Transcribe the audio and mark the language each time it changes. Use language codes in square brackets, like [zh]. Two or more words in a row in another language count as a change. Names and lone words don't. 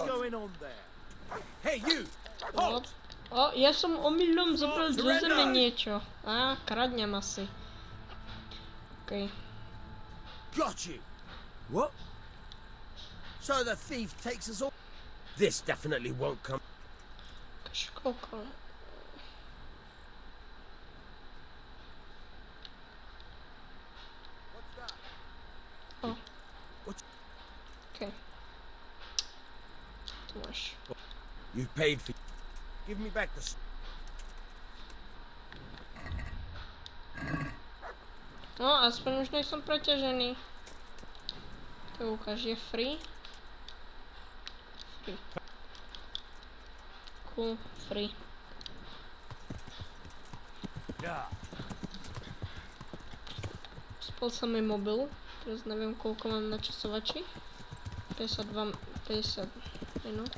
[en] going on there? Hey, you! Halt! [sk] O, ja som omylom zobral zo zeme niečo. Kradnem asi. Okej. [en] Got you! What? So the thief takes us all? This definitely won't come. [sk] Koľko? [en] What's that? O. What? [sk] Okej. Tu máš. [en] You paid for. Give me back the. [sk] No, aspoň už nejsem preťažený. To ukáž, je free. Free. [en] Cool, free. [sk] Spol sa mi mobil, teraz neviem koľko mám na časovači. 50 minút.